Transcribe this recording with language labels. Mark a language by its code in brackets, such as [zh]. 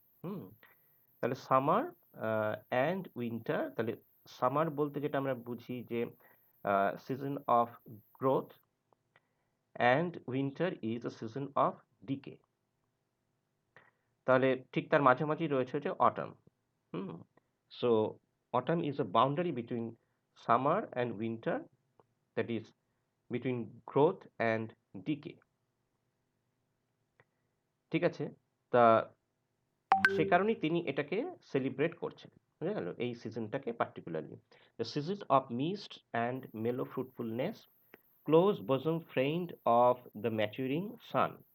[en] হুম, তাহলে summer and winter, তাহলে সামার [bn] বলতে যেটা আমরা বুঝি যে [en] Season of growth, and winter is a season of decay. [bn] তাহলে ঠিক তার মাঝামাঝি রয়েছে হচ্ছে autumn. [en] হুম, so autumn is a boundary between summer and winter, that is between growth and decay. [bn] ঠিক আছে, তা সে কারণেই তিনি এটাকে সেলিব্রেট করছেন, বুঝা গেল এই সিজনটাকে particularly. [en] The season of mist and mellow fruitfulness, close bosom friend of the maturing sun.